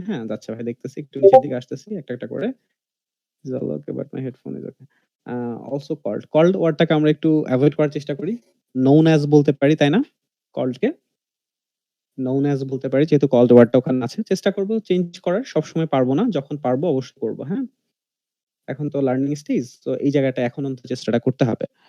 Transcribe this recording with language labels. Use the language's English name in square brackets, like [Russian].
[Bangla] হ্যাঁ, যাচ্ছে ভাই, দেখতেছি একটু নিচের দিকে আসতেছি একটা করে। [English] is all okay but my headphone is okay. Also called [Bangla] ওয়ার্ডটাকে আমরা একটু এভয়েড করার চেষ্টা করি। known as বলতে পারি, তাই না? called কে known as বলতে পারি, যেহেতু called ওয়ার্ডটা ওখানে আছে। চেষ্টা করব চেঞ্জ করার, সবসময় পারবো না, যখন পারবো অবশ্যই করব। হ্যাঁ, এখন তো লার্নিং স্টেজ, তো এই জায়গাটা এখন অন্তত চেষ্টাটা করতে হবে।